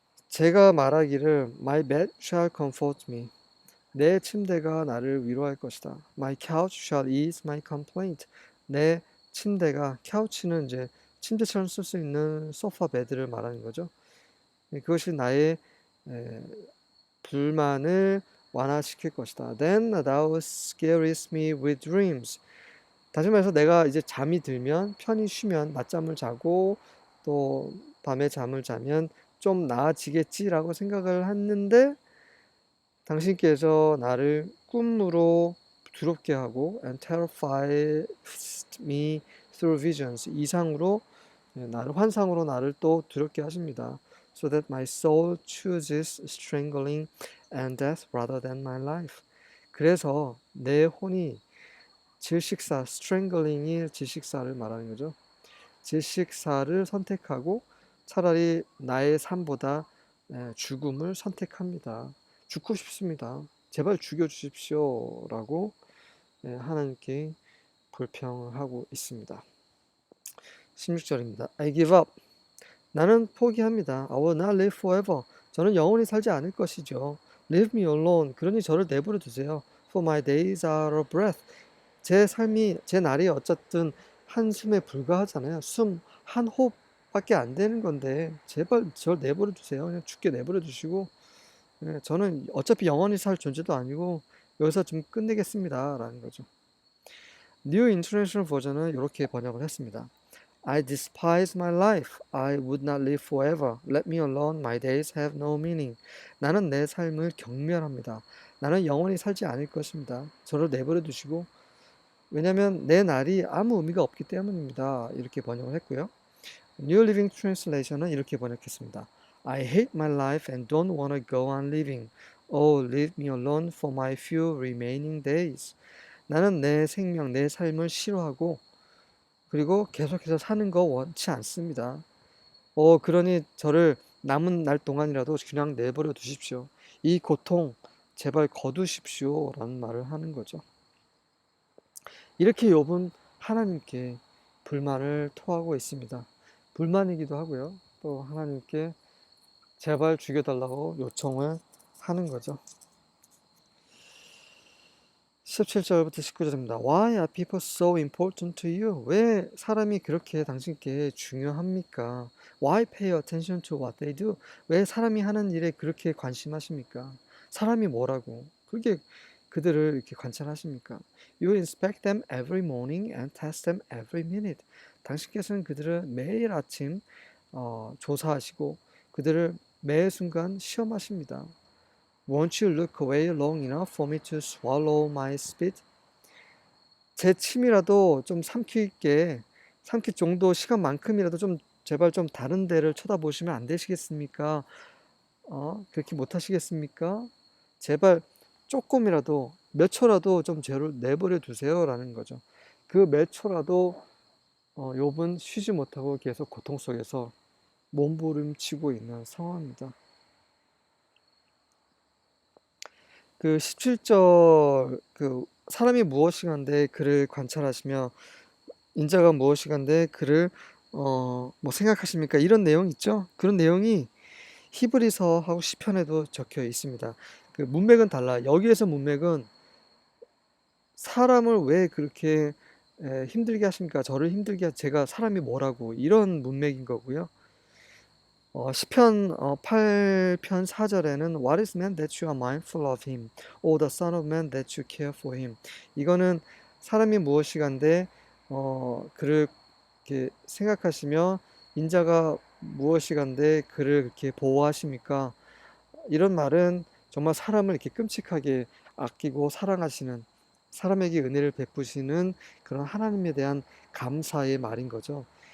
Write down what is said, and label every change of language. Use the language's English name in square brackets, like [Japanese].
[Korean] 제가 말하기를 [English] My bed shall comfort me. [Korean] 내 침대가 나를 위로할 것이다. [English] My couch shall ease my complaint. [Korean] 내 침대가 couch는 이제 침대처럼 쓸 수 있는 소파 베드를 말하는 거죠. 그것이 나의 불만을 완화시킬 것이다. [English] Then thou scarest me with dreams. [Korean] 다시 말해서 내가 이제 잠이 들면 편히 쉬면 낮잠을 자고 또 밤에 잠을 자면 좀 나아지겠지라고 생각을 했는데 당신께서 나를 꿈으로 두렵게 하고 [English] and terrified me through visions. [Korean] 이상으로 나를 환상으로 나를 또 두렵게 하십니다. [English] So that my soul chooses strangling and death rather than my life. [Korean] 그래서 내 혼이 질식사, strangling이 질식사를 말하는 거죠. 질식사를 선택하고 차라리 나의 삶보다 죽음을 선택합니다. 죽고 싶습니다. 제발 죽여주십시오. 라고 하나님께 불평을 하고 있습니다. 16절입니다. [English] I give up. [Korean] 나는 포기합니다. [English] I will not live forever. [Korean] 저는 영원히 살지 않을 것이죠. [English] Leave me alone. [Korean] 그러니 저를 내버려 두세요. [English] For my days are a breath. [Korean] 제 삶이, 제 날이 어쨌든 한숨에 불과하잖아요. 숨 한 호흡밖에 안 되는 건데 제발 저를 내버려 두세요. 그냥 죽게 내버려 두시고 저는 어차피 영원히 살 존재도 아니고 여기서 좀 끝내겠습니다. 라는 거죠. New International 버전은 이렇게 번역을 했습니다. [English] I despise my life. I would not live forever. Let me alone. My days have no meaning. [Korean] 나는 내 삶을 경멸합니다. 나는 영원히 살지 않을 것입니다. 저를 내버려 두시고, 왜냐하면 내 날이 아무 의미가 없기 때문입니다. 이렇게 번역을 했고요. New Living Translation은 이렇게 번역했습니다. [English] I hate my life and don't want to go on living. Oh, leave me alone for my few remaining days. [Korean] 나는 내 생명, 내 삶을 싫어하고 그리고 계속해서 사는 거 원치 않습니다. 그러니 저를 남은 날 동안이라도 그냥 내버려 두십시오. 이 고통 제발 거두십시오. 라는 말을 하는 거죠. 이렇게 욥은 하나님께 불만을 토하고 있습니다. 불만이기도 하고요. 또 하나님께 제발 죽여달라고 요청을 하는 거죠. 17절부터 19절입니다. [English] Why are people so important to you? [Korean] 왜 사람이 그렇게 당신께 중요합니까? [English] Why pay attention to what they do? [Korean] 왜 사람이 하는 일에 그렇게 관심하십니까? 사람이 뭐라고? 그게 그들을 이렇게 관찰하십니까? [English] You inspect them every morning and test them every minute. [Korean] 당신께서는 그들을 매일 아침 조사하시고 그들을 매 순간 시험하십니다. [English] Won't you look away long enough for me to swallow my spit? [Korean] 제 침이라도 좀 삼킬 정도 시간만큼이라도 좀 제발 좀 다른 데를 쳐다보시면 안 되시겠습니까? 그렇게 못 하시겠습니까? 제발 조금이라도 몇 초라도 좀 저를 내버려 두세요라는 거죠. 그 몇 초라도 욥은 쉬지 못하고 계속 고통 속에서 몸부림치고 있는 상황입니다. 그 17절 사람이 무엇이간데 그를 관찰하시며 인자가 무엇이간데 그를 뭐 생각하십니까? 이런 내용 있죠? 그런 내용이 히브리서하고 시편에도 적혀 있습니다. 그 문맥은 달라. 여기에서 문맥은 사람을 왜 그렇게 힘들게 하십니까? 저를 힘들게 제가 사람이 뭐라고 이런 문맥인 거고요. 시편 8편 4절에는 [English] What is man that you are mindful of him, or the son of man that you care for him? [Korean] 이거는 사람이 무엇이간데 그를 이렇게 생각하시며 인자가 무엇이간데 그를 그렇게 보호하십니까? 이런 말은 정말 사람을 이렇게 끔찍하게 아끼고 사랑하시는 사람에게 은혜를 베푸시는 그런 하나님에 대한 감사의 말인 거죠.